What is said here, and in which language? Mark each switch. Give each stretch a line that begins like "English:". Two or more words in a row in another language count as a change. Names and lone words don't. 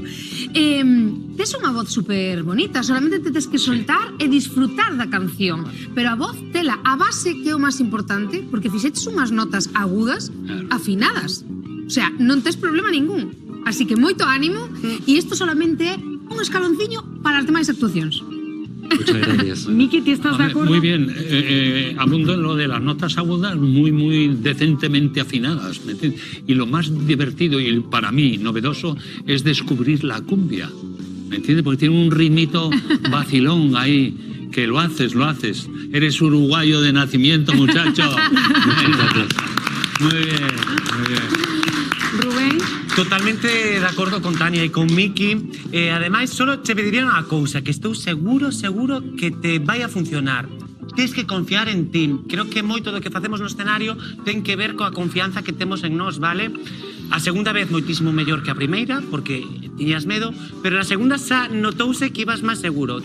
Galician: Tes unha voz super bonita, solamente te tes que soltar e disfrutar da canción, pero a voz tela, a base que é o máis importante, porque fixetes unhas notas agudas afinadas, o sea, non tes problema ningún. Así que moito ánimo, e isto solamente é un escalonciño para as demais actuacións.
Spanish: Muchas gracias. Miki, ¿tú estás de acuerdo? Muy bien, abundo en lo de las notas agudas muy decentemente afinadas, ¿me entiendes? Y lo más divertido y para mí novedoso es descubrir la cumbia, ¿me entiendes? Porque tiene un ritmito vacilón ahí, que lo haces. Eres uruguayo de nacimiento, muchacho. Muy bien. Rubén.
Galician: Totalmente de acordo con Tania e con Miki. Ademais, solo te pediría unha cousa, que estou seguro que te vai a funcionar. Tens que confiar en ti. Creo que moito do que facemos no escenario ten que ver coa confianza que temos en nós, vale? A segunda vez moitísimo mellor que a primeira, porque tiñas medo, pero a segunda xa notouse que ibas máis seguro.